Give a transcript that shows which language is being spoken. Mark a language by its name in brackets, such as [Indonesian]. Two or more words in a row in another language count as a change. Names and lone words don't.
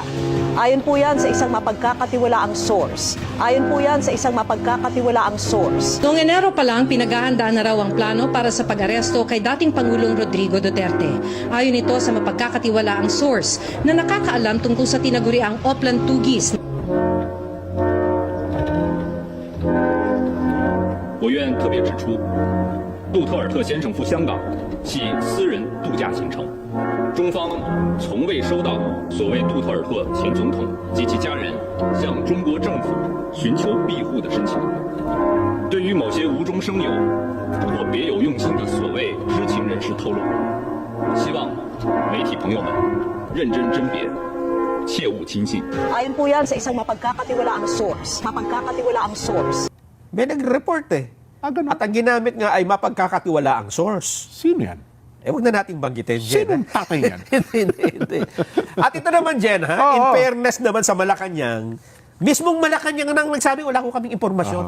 [Filipino] Ayon po yan sa isang mapagkakatiwalaang source. Noong Enero pa lang, pinaghahandaan na raw ang plano para sa pag-aresto kay dating Pangulong Rodrigo Duterte. Ayon ito sa mapagkakatiwalaang source na nakakaalam tungkol sa tinaguriang Oplan Tugis [Chinese] 我愿特别指出，杜特尔特先生赴香港系私人度假行程，中方从未收到所谓杜特尔特前总统及其家人向中国政府寻求庇护的申请。对于某些无中生有或别有用心的所谓知情人士透露，希望媒体朋友们认真甄别，切勿轻信。 [Filipino] Ayon po yan sa isang mapagkakatiwalaang source. May nag-report eh. Ganun. At ang ginamit nga ay mapagkakatiwalaang source. Sino yan? Huwag na nating banggitin, Jen. Sinong tatay yan? Hindi. At ito naman, Jen, ha? Oo. [English] In fairness [Filipino] naman sa Malacanang, mismong Malacanang nang nagsabi, wala ko kaming impormasyon.